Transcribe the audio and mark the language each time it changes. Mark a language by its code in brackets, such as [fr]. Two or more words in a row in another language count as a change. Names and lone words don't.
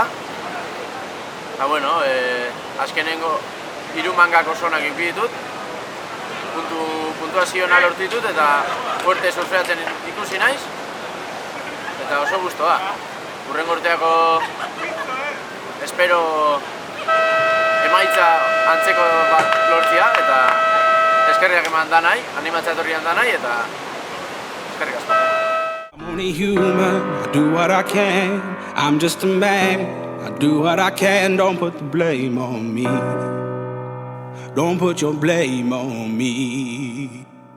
[eu] Eta bueno, azkenengo hiru mangak oso onak ditut, puntuazioa lortu ditut eta fuerte surfeatzen ikusi naiz, eta oso gustoa. Hurrengo urteako espero emaitza antzeko bat lortzia, eta eskerriak eman da nahi, animatzea etorrian da nahi, eta eskerrik asko. [en] I'm only human, I do what I can. I'm just a man, I do what I can. Don't put the blame on me. Don't put your blame on me.